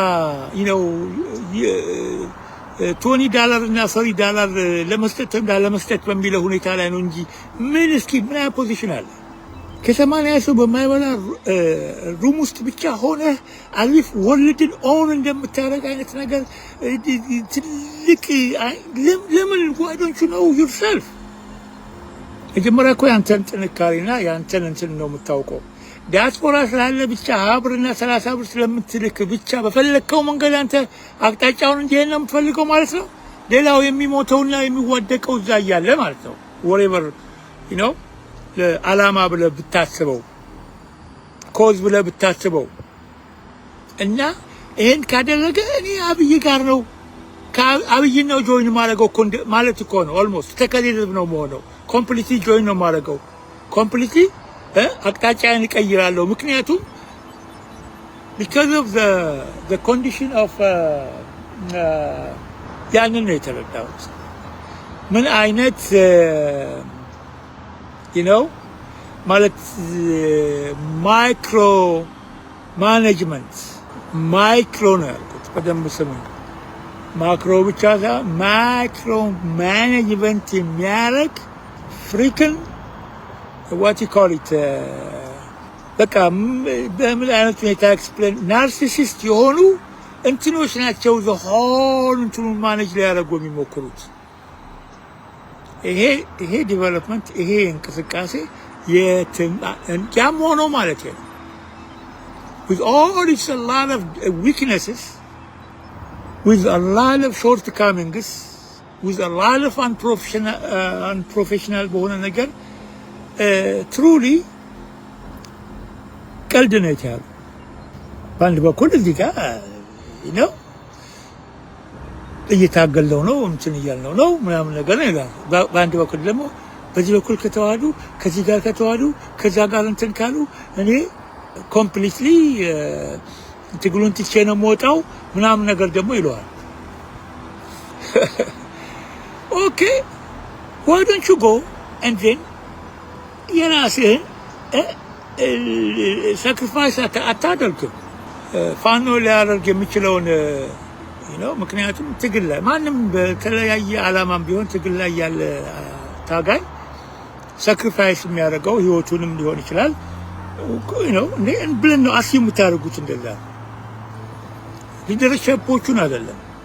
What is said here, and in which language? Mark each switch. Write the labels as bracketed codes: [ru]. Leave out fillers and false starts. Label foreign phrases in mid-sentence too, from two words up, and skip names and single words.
[am] $20 እና $30 ለመስጠት ለመስጠት በሚለው ሁኔታ ላይ ነው እንጂ ምን አይነት ፖዚሽን አለ? ከ80 ሰው በማይበላ ሩም ውስጥ ብቻ ሆነ አሊፍ ወርልድን ኦን እንደምታረግ አይነት ነገር ትልቅ ለምን [en] why don't you know yourself? [am] መጀመሪያ እኮ ያንተን ጥንካሬና ያንተን እንትን ነው የምታውቀው። ዲያስፖራ ስላለ ብቻ ብርና 30 ብር ስለምትልክ ብቻ በፈለከው መንገድ አንተ አቅጣጫውን እንዲሄድ ነው የምትፈልገው ማለት ነው። ሌላው የሚሞተውና የሚዋደቀው እዛ እያለ ማለት ነው። whatever ለዓላማ ብለህ ብታስበው ኮዝ ብለህ ብታስበው እና ይሄን ካደረገ እኔ አብይ ጋር ነው ከአብይ ነው ጆይን ማድረገው ማለት እኮ ነው። ኦልሞስት ተከለለ ነው የምሆነው። [en] completely join [am] ነው ማድረገው። ኮምፕሊትሊ አቅጣጫዬን እቀይራለሁ። ምክንያቱም [en] because of the condition of [am] ያንን ነው የተረዳሁት። ምን አይነት ማለት [en] micro management micro [am] ነው ያልኩት። በደንብ ስሙኝ። ማክሮ ብቻ ሳይሆን [en] micro management [am] የሚያደርግ ፍሪክን [en] what you call it [am] በቃ በምን አይነት ሁኔታ ኤክስፕሌን ናርሲሲስት የሆኑ እንትኖች ናቸው ዘሆን እንትኑን ማኔጅ ሊያደርጉ የሚሞክሩት። ይሄ ዲቨሎፕመንት ይሄ እንቅስቃሴ ያም ሆኖ ማለት ነው [en] with all its a lot of weaknesses, with a lot of shortcomings, with a lot of unprofessional [am] በሆነ ነገር [en] truly [am] ቀልድ ነው ያለው። በአንድ በኩል እዚህ ጋር እየታገለው ነው እንትን እያልነው ነው ምናምን ነገር ነው ይላል። በአንድ በኩል ደግሞ በዚህ በኩል ከተዋዱ ከዚህ ጋር ከተዋዱ ከዛ ጋር እንትን ካሉ እኔ ኮምፕሊትሊ ትግሉን ትቼ ነው የምወጣው ምናምን ነገር ደግሞ ይለዋል። ኦኬ [en] why don't you go and then [am] የራስህን ሳክሪፋይስ አታደርግም? ፋኖ ሊያደርግ የሚችለውን ምክንያቱም ትግል ላይ ማንም በተለያየ ዓላማም ቢሆን ትግል ላይ ያለ ታጋይ ሳክሪፋይስ የሚያደርገው ህይወቱንም ሊሆን ይችላል ብለን ነው አስዩ የምታደርጉት። እንደዛ ሊደርሺፑን አይደለም።